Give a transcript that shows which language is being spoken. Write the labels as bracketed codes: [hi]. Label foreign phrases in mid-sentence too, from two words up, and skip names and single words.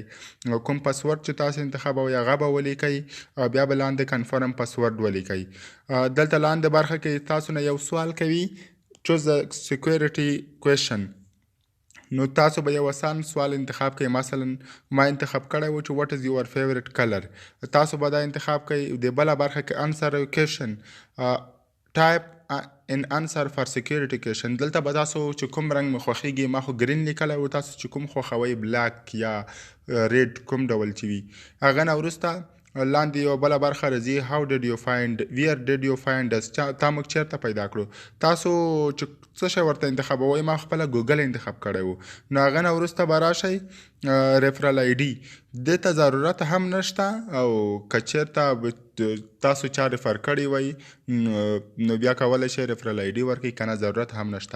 [ps] کوم پاسورډ چې تاسو انتخابوئ هغه به ولیکئ او بیا به لاندې [en] confirm password [ps] ولیکئ. دلته لاندې برخه کې تاسو نه یو سوال کوي، [en] choose the security question. [ps] نو تاسو به یو اسان سوال انتخاب کړئ. مثلا ما انتخاب کړی و چې [en] what is your favorite color. [ps] تاسو به دا انتخاب کړئ. د بله برخه کې [en] answer a question type in answer for security question. [ps] دلته به تاسو چې کوم رنګ مې خوښیږي، ما خو ګرین لیکلی و، تاسو چې کوم خوښوئ بلاک یا ریډ کوم ډول چې وي. هغه نه وروسته لاندې یو بله برخه راځي [en] how did you find where did you find us. [ps] تا موږ چېرته پیدا کړو. تاسو چې څه شی ورته انتخابوئ، ما خپله ګوګل انتخاب کړی و. نو هغه نه وروسته به راشئ [en] referral ID. [ps] دې ته ضرورت هم نشته، او که چېرته تاسو چا ریفر کړی وئ نو بیا کولی شئ [en] referral ID [ps] ورکړئ، که نه ضرورت هم نشته.